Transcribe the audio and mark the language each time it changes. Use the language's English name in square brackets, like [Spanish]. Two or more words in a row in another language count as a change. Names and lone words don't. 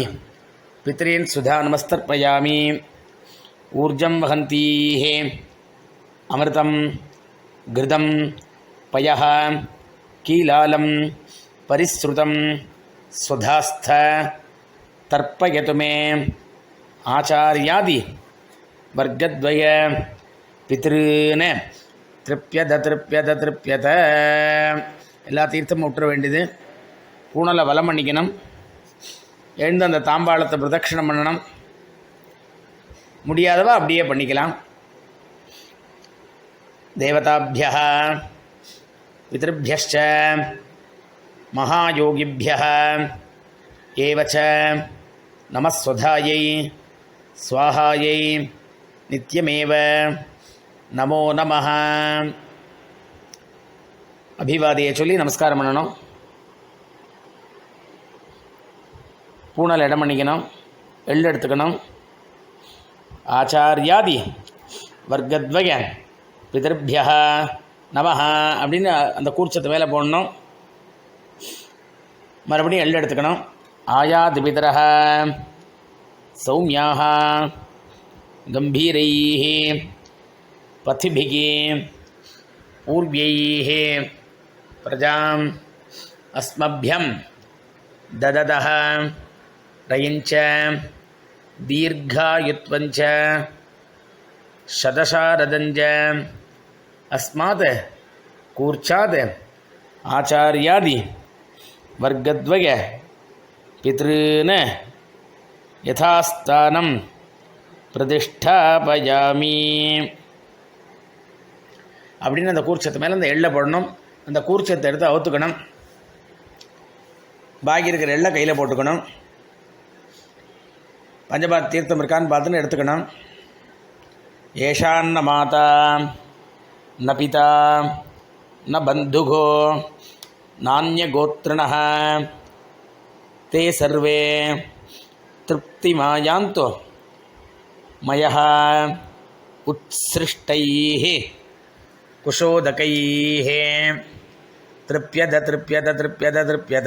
[Sanskrit] पितॄन् सुधानमस्तर्पयामि ऊर्जं वहन्तीः अमृतं घृतं पयः कीलालं परिश्रुतं स्वधास्थ तर्पयतु मे आचार्यादि वर्गद्वय पितॄन् तृप्यत तृप्यत तृप्यत [Tamil] எல்லா தீர்த்தமும் விட்டுற வேண்டியது. பூணலை வலம் பண்ணிக்கணும். எழுந்து அந்த தாம்பாளத்தை பிரதட்சிணம் பண்ணணும். முடியாதவா அப்படியே பண்ணிக்கலாம். [Sanskrit] தேவதாபியः பிதృभ्यश्च महायोगिभ्यः एव च नमस्वधायै स्वाहायै नित्यमेव नमो नमः. [Tamil] அபிவாதியை சொல்லி நமஸ்காரம் பண்ணணும். பூனல் இடம் பண்ணிக்கணும். எள் எடுத்துக்கணும். [Sanskrit] आचार्यादि वर्गद्वय पितृभ्यः नमः [Tamil] அப்படின்னு அந்த கூர்ச்சத்தை மேலே போடணும். மறுபடியும் எள் எடுத்துக்கணும். [Sanskrit] आयात पितरः सौम्याः गम्भीरैः पथिभिः पूर्व्यैः प्रजाम् அஸ்மभ्यं दददः रयिञ्च दीर्घायुत्वञ्च शतशारदञ्च अस्मात् कूर्चात् आचार्यादि वर्गद्वय पितॄन् यथास्थानं प्रतिष्ठापयामि [Tamil] அப்படின்னு அந்த கூர்ச்சத்து மேலே அந்த எள்ளை போடணும். அந்த கூர்ச்சத்தை எடுத்து அவுத்துக்கணும். பாக்கி இருக்கிற எள்ளை கையில் போட்டுக்கணும். பஞ்சபாத் தீர்த்தம் இருக்கான்னு பார்த்துன்னு எடுத்துக்கணும். [Sanskrit] एषान्न माता न पिता न बन्धुको नान्यगोत्रिणः ते सर्वे तृप्तिमायान्तो मया उत्सृष्टैः कुशोदकैः तृप्यत तृप्यत तृप्यत तृप्यत திருப்யத திருப்யத.